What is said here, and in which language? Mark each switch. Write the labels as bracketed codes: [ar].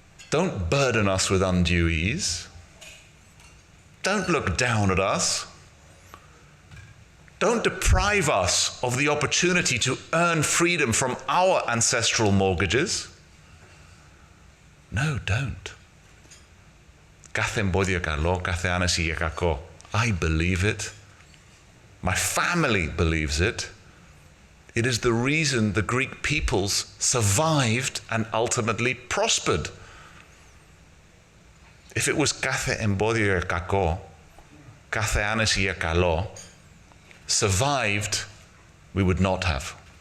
[en] Don't burden us with undue ease. Don't look down at us. Don't deprive us of the opportunity to earn freedom from our ancestral mortgages. No, don't. [el] Κάθε εμπόδιο καλό, κάθε άνεση για κακό. [en] I believe it. My family believes it. It is the reason the Greek peoples survived and ultimately prospered. If it was [el] κάθε εμπόδιο για κακό, κάθε άνεση για καλό, [en] survived, we would not have.